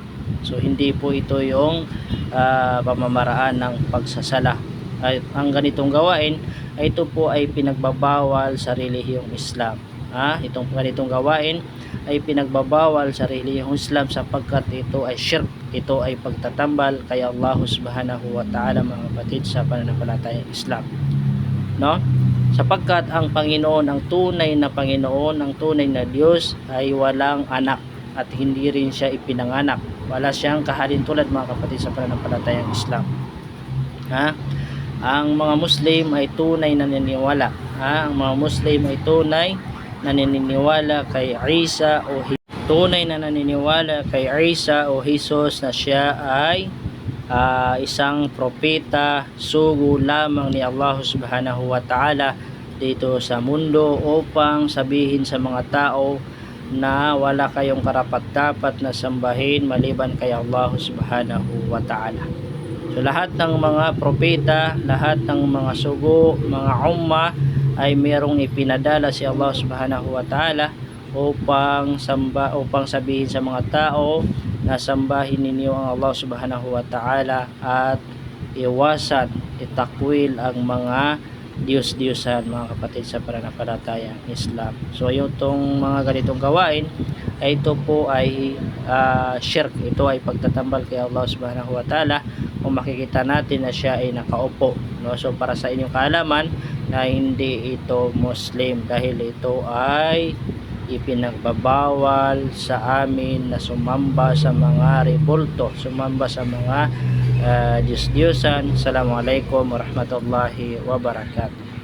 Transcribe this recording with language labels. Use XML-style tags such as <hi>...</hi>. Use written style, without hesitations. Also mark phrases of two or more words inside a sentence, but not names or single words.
<tl>So hindi po ito yung pamamaraan ng pagsasala. Ang ganitong gawain ay ito po ay pinagbabawal sa relihiyong Islam. Itong ganitong gawain ay pinagbabawal sa relihiyong Islam sapagkat ito ay shirk, ito ay pagtatambal kay Allah</tl> <ar>سبحانه وتعالى,</ar> <tl>mga kapatid sa pananampalatayang Islam, no? Sapagkat ang Panginoon, ang tunay na Panginoon, ang tunay na Diyos ay walang anak at hindi rin siya ipinanganak. Wala siyang kahalintulad, mga kapatid sa pananampalatayang Islam. Ang mga Muslim ay tunay na naniniwala. Ang mga Muslim ay tunay na naniniwala kay Isa o Jesus na siya ay isang propeta, sugo lamang ni Allah</tl> <ar>سبحانه وتعالى</ar> <tl>dito sa mundo upang sabihin sa mga tao na wala kayong karapat-dapat na sambahin maliban kay Allah</tl> <ar>سبحانه وتعالى.</ar> <tl>So lahat ng mga propeta, lahat ng mga sugo, mga umma ay merong ipinadala si Allah</tl> <ar>سبحانه وتعالى</ar> <tl>upang sabihin sa mga tao na sambahin ninyo ang Allah</tl> <ar>سبحانه وتعالى</ar> <tl>at iwasan, itakwil ang mga Diyos-Diyosan, mga kapatid sa pananampalatayang Islam. So yung mga ganitong gawain ay ito po ay shirk, ito ay pagtatambal kay Allah</tl> <ar>سبحانه وتعالى.</ar> <tl>Kung makikita natin na siya ay nakaupo, no? So para sa inyong kaalaman na hindi ito Muslim, dahil ito ay ipinagbabawal sa amin na sumamba sa mga rebulto, sumamba sa mga Diyos-Diyosan.</tl> <ar>السلام عليكم ورحمة الله وبركاته.</ar>